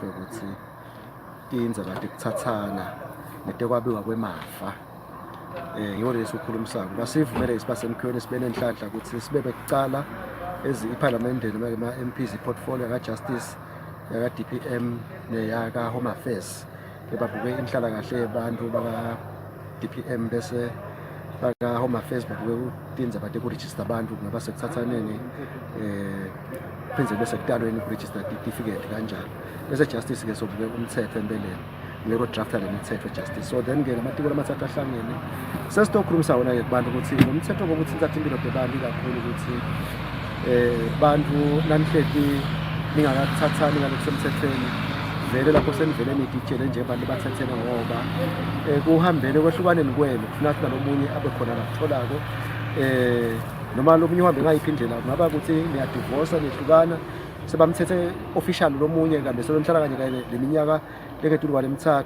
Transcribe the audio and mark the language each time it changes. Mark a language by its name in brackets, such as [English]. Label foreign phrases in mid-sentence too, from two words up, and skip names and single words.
[Swati] ukuthi tindzaba tekutsatsana netekwabiwa kwemafa yiwo lesi ukhulumisako basivumele isibasemkhiweni sibe nenhlanhla ukuthi sibe bekucala iphalamende noma ama-MPs i-portfolio yaka-Justice yaka-DPM neyaka-Home Affairs bebabuke inhlalakahle yabantu baka-DPM bese baka-Home Affairs babuke tindzaba tekurejista abantu kungaba sekuthathaneni phindze bese kutalweni kurejista itifiketi kanjalo bese Justice-ke sobuke umthetho empeleni lero drafta lemithetho Justice. [English] So then- [Swati] ke ngamatiko lamathathu ahlangene sesitokhulumisa wona-ke kubantu ukuthi lo mthetho ngokuthi uthatha impilo tebantu kakhulu ukuthi bantu nanihleti ningakathathani ngalokusemthethweni vele lapho senivele nidijele nje abantu bathethene ngoba kuhambele kwehlukaneni kwenu kufuna ukuthi nalomunye abe khona lakutholako noma lomunye uhambe ngayiphi indlela kungaba ukuthi niyadivorsa nihlukana sebamthethe official lomunye kambe selonhlala kanye kanye leminyaka leketulwa lemithathu.